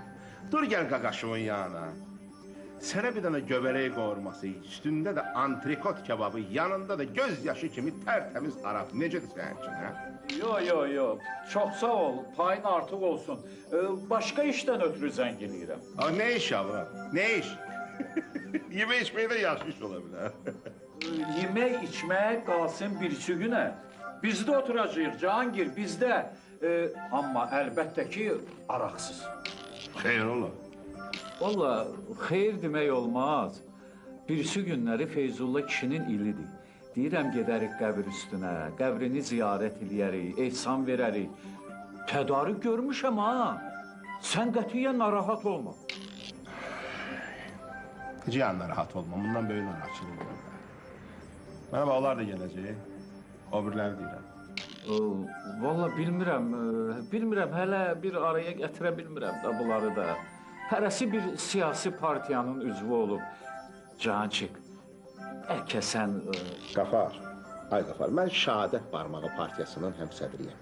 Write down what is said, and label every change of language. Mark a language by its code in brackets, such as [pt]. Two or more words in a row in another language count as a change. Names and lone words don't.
[tr] Dur gel qaqaşımın yanına. Sana bir tane göbelek kavurması, üstünde de antrikot kebabı, yanında da gözyaşı kimi tertemiz Arap. Necedir senin için ha? Yo. Çok sağ ol. Payın artık olsun. [az] Başka işten ötürü zənginliyirəm. [tr] Ha, ne iş yavrum? Ne iş? Yeme içmeyi de yaşmış olabilir. Ha? [az] Yemək, içmək qalsın birisi günə. Bizdə oturacağıq Cihangir, bizdə. Amma əlbəttə ki, araqsız. Xeyir ola. Valla xeyir demək olmaz. Birisi günləri Feyzulla kişinin ilidir. Deyirəm gedərik qəbir üstünə, qəbrini ziyarət eləyərik, ehsan verərik. Tədarük görmüşəm ha. Sən qətiyyən narahat olma. Cihan rahat olma, bundan böyle narahatçılık olur. [tr] Bana bak, onlar da gelecek. [az] O birileri deyirəm. Valla bilmirəm, hələ bir araya gətirə bilmirəm da bunları da. Hərəsi bir siyasi partiyanın üzvü olub. Cancık, bəlkə sən... Qafar, ay Qafar, mən Şəhadət Barmağı Partiyasının həmsədriyəm.